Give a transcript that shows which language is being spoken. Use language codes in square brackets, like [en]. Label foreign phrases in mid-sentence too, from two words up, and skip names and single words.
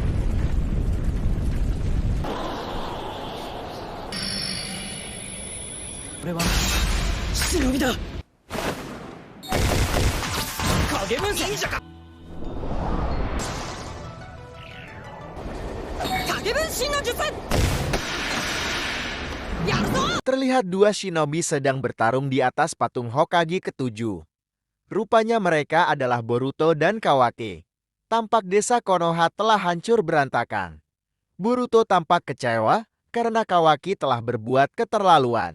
[ja] これは忍びだ。影分身者か。影分身の術。やるぞ。 [id] Terlihat dua shinobi sedang bertarung di atas patung Hokage ketujuh. Rupanya mereka adalah Boruto dan Kawaki. Tampak desa Konoha telah hancur berantakan. Boruto tampak kecewa karena Kawaki telah berbuat keterlaluan.